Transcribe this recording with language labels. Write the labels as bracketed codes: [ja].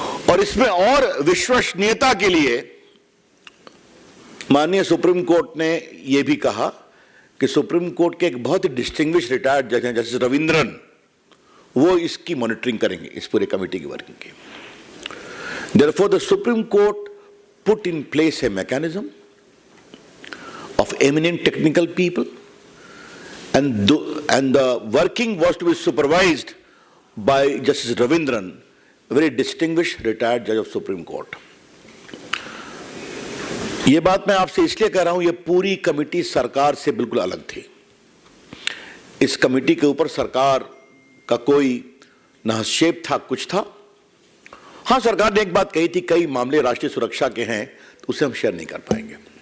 [hi] और इसमें और विश्वसनीयता के लिए माननीय सुप्रीम कोर्ट ने यह भी कहा कि सुप्रीम कोर्ट के एक बहुत ही डिस्टिंग्विश रिटायर्ड जज हैं जस्टिस रविंद्रन, वो इसकी मॉनिटरिंग करेंगे, इस पूरे कमेटी की वर्किंग की। [en] Therefore, the Supreme Court put in place a mechanism of eminent technical people, and the working was to be supervised by Justice Ravindran, a very distinguished retired judge of Supreme Court. [hi] ये बात मैं आपसे इसलिए कह रहा हूं, ये पूरी कमेटी सरकार से बिल्कुल अलग थी। इस कमेटी के ऊपर सरकार का कोई न हस्तक्षेप था, कुछ था। हां, सरकार ने एक बात कही थी, कई मामले राष्ट्रीय सुरक्षा के हैं तो उसे हम शेयर नहीं कर पाएंगे।